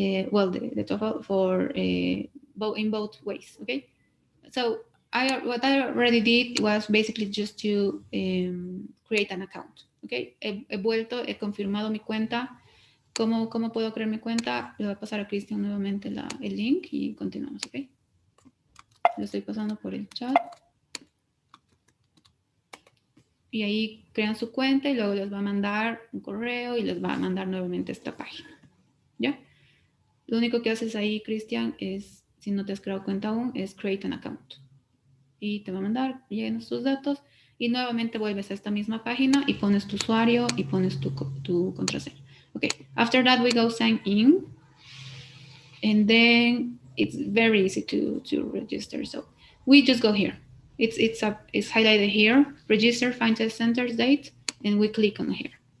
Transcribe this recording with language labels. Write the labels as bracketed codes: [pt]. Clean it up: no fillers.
[en] Well, the TOEFL for in both ways. Okay. So what I already did was basically just to create an account. Okay. [es] He confirmado mi cuenta ¿Cómo puedo crear mi cuenta? Le voy a pasar a Cristian nuevamente el link y continuamos, ¿ok? Lo estoy pasando por el chat. Y ahí crean su cuenta y luego les va a mandar un correo y les va a mandar nuevamente esta página. ¿Ya? Lo único que haces ahí, Cristian, es, si no te has creado cuenta aún, es [en] create an account. [es] Y te va a mandar, llenas tus datos y nuevamente vuelves a esta misma página y pones tu usuario y pones tu contraseña. [en] Okay, after that we go sign in and then it's very easy to register. So we just go here. It's highlighted here, register, find test center's date, and we click on here.